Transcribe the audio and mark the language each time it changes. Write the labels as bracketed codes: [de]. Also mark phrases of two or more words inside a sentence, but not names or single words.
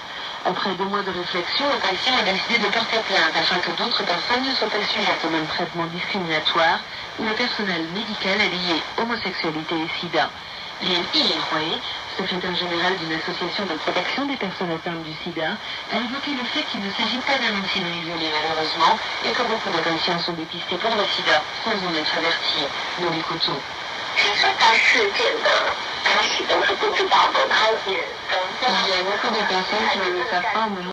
[fr] Après 2 mois de réflexion, le patient a décidé de porter plainte afin que d'autres personnes ne soient pas sujettes au même traitement discriminatoire où le personnel médical est lié homosexualité et sida. Lien Iroé, secrétaire général d'une association de protection des personnes atteintes du sida, a évoqué le fait qu'il ne s'agit pas d'un incident isolé malheureusement et que beaucoup de patients sont dépistés pour le sida sans en être avertis. Nous l'écoutons. [zh] 当时都是不知道的，他也 [fr] Il y a beaucoup de personnes qui ne le savent pas au moment